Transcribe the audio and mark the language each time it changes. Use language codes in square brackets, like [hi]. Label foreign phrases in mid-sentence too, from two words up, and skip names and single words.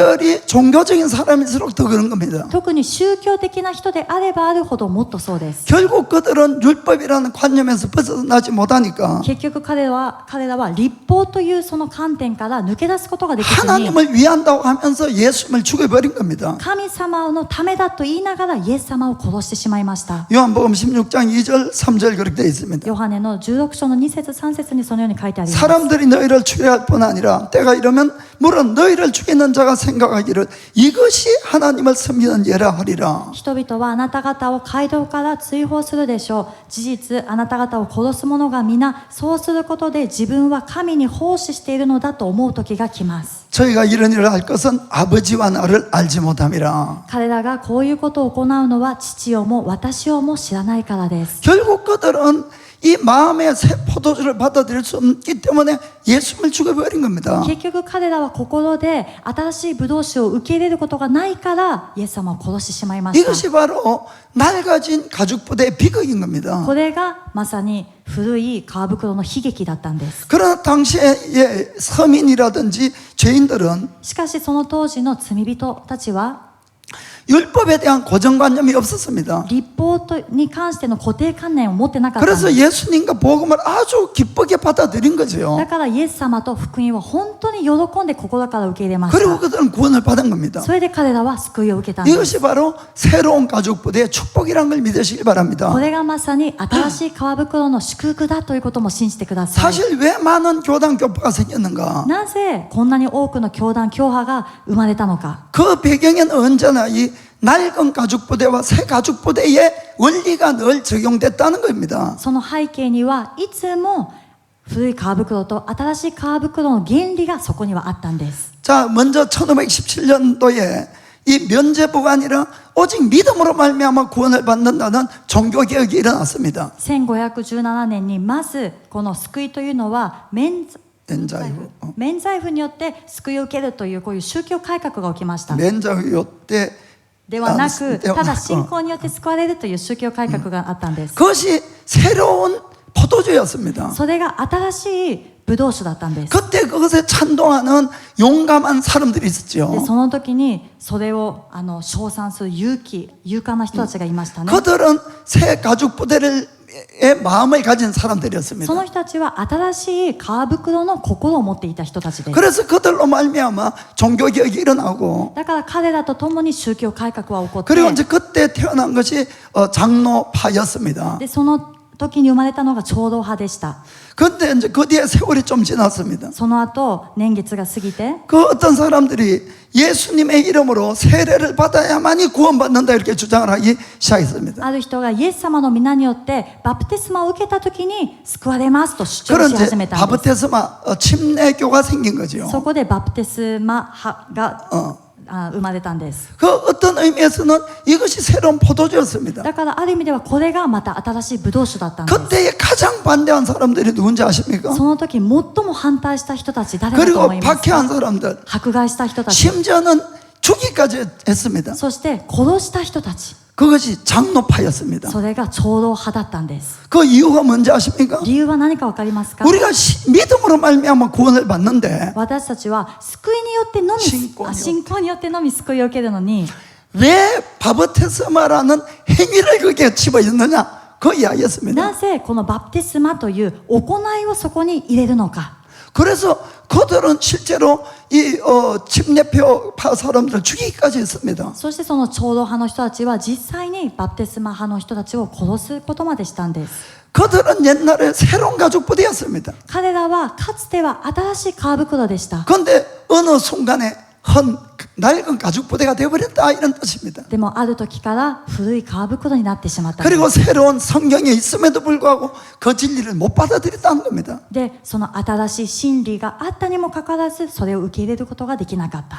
[ko] 특별히 종교적인 사람일수록 더 그런 겁니다. [ja] 特に宗教的な人であればあるほどもっとそうです。 [ko] 결국 그들은 율법이라는 관념에서 벗어나지 못하니까 [ja] 結局彼らは律法というその観点から抜け出すことができずに [ko] 하나님을 위한다고 하면서 예수님을 죽여버린 겁니다. [ja] 神様のためだと言いながらイエス様を殺してしまいました。 [ko] 요한복음 16장 2절 3절 그렇게 되어 있습니다. [ja] ヨハネの16章の2節3節にそのように書いてあります。 [ko] 사람들이 너희를 추려할 뿐 아니라 때가 이르면 물론 너희를 죽이는 자가 생각하기를 이것이 하나님을 섬기는 예라 하리라. [ja] 人々はあなた方を街道から追放するでしょう。事実あなた方を殺す者が皆そうすることで自分は神に奉仕しているのだと思う時が来ます。 [ko] 저희가 이런 일을 할 것은 아버지와 나를 알지 못함이라. [ja] 彼らがこういうことを行うのは父をも私をも知らないからです。 [ko] 결국 그들은 이 마음의 새 포도주를 받아들일 수 없기 때문에 예수님을 죽여버린 겁니다. [ja] 結局彼らは心で新しいブドウ酒を受け入れることがないからイエス様を殺してしまいました。 [ko] 이것이 바로 낡아진 가죽 부대의 비극인 겁니다. [ja] これがまさに古い皮袋の悲劇だったんです。 [ko] 그러나 당시에 서민이라든지 죄인들은 [ja] しかしその当時の罪人たちは [ko] 율법에 대한 고정관념이 없었습니다. [ja] 律法に関しての固定観念を持ってなかったんです。 [ko] 그래서 예수님과 복음을 아주 기쁘게 받아들인 거죠. [ja] だからイエス様と福音を本当に喜んで心から受け入れまし [ko] 그리고 [ja] た。 [ko] 그들은 구원을 받은 겁니다. [ja] それで彼らは救いを受けたんです。 [ko] 이것이 바로 새로운 가죽 부대의 축복이라는 걸 믿으시기 바랍니다. [ja] これがまさに新しい皮袋の祝福だということも信じてください。 [ko] 사실 왜 많은 교단 교파가 생겼는가? [ja] なぜこんなに多くの教団教派が生まれたのか。 [ko] 그 배경에는 언제나 이 낡은 가죽 부대와 새 가죽 부대의 원리가 늘 적용됐다는 겁니다. [ja] その背景にはいつも古い皮袋と新しい皮袋の原理がそこにはあったんです。 [ko] 자, 먼저 1517년도에 이 면제부가 아니라 오직 믿음으로 말미암아 구원을 받는다는 종교개혁이 일어났습니다. [ja] 1517 年にまずこの救いというのは免罪符によって救いを受けるというこういう宗教改革が起きました。 [ko] 면제후 때 [ja] ではなく、ただ信仰によって救われるという宗教改革があったんです。 [ko] 그것이 새로운 포도주였습니다. [ja] それが新しいブドウ酒だったんです。 [ko] 그때 그것에 찬동하는 용감한 사람들이 [ja] で [ko] 있었죠. [ja] その時にそれを称賛する勇敢な人たちがいましたね。 [ko] 그들은 새 가죽 부대의 마음을 가진 [ja] そ [ko] 사람들이었습니다. [ja] の人たちは新しい皮袋の心を持っていた人たちです。 [ko] 그래서 그들로 말미암아 종교개혁이 일어나고 [ja] だから彼らと共に宗教改革は起こって、 [ko] 그리고 이제 그때 태어난 것이 장로파였습니다. [ja] でその時に生まれたのが長老派でした。 [ko] 그런데 이제 그 뒤에 세월이 좀 지났습니다. [ja] その後年月が過ぎて [ko] 그 어떤 사람들이 예수님의 이름으로 세례를 받아야만이 구원받는다 이렇게 주장을 하기 시작했습니다. [ja] ある人がイエス様の皆によってバプテスマを受けた時に救われますと主張 [ko] 그런 [ja] し [ko] 이제 [ja] 始めたんです。 [ko] 바프테스마 침례교가 생긴 거죠. [ja] そこでバプテスマ派が生まれたんです。 [ko] 그 어떤 의미에서는 이것이 새로운 포도주였습니다. [ja] だからある意味ではこれがまた新しいブドウ酒だったんです。 [ko] 그때에 가장 반대한 사람들이 누군지 아십니까? [ja] その時最も反対した人たち誰だと [ko] 그리고 [ja] 思いますか？ [ko] 박해한 사람들, [ja] 迫害した人たち、 [ko] 심지어는 죽이까지 했습니다. [ja] そして殺した人たち、 [ko] 그것이 장로파였습니다. [ja] それが長老派だったんです。 [ko] 그 이유가 뭔지 아십니까? [ja] 理由は何か分かりますか？ [ko] 우리가 믿음으로 말미암아 구원을 받는데 [ja] 私たちは救いによってのみ信仰によってのみ救いを受けるのに [ko] 왜 바프테스마라는 행위를 거기에 집어넣느냐? 그 이야기였습니다. [ja] なぜこのバプテスマという行いをそこに入れるのか。 [ko] 그래서 그들은 실제로 이 침례표파 사람들을 죽이기까지 했습니다. [ja] そしてその長老派の人たちは実際にバプテスマ派の人たちを殺すことまでしたんです。 [ko] 그들은 옛날에 새로운 가죽 부대였습니다. [ja] 彼らはかつては新しい皮袋でした。 [ko] 그런데 어느 순간에 낡은 가죽 부대가 되어버렸다 이런 뜻입니다. [ja] でもある時から古い皮袋になってしまったんです。 [ko] 그리고 새로운 성경이 있음에도 불구하고 그 진리를 못 받아들였다는 겁니다. [ja] で、その新しい真理があったにもかかわらずそれを受け入れることができなかった。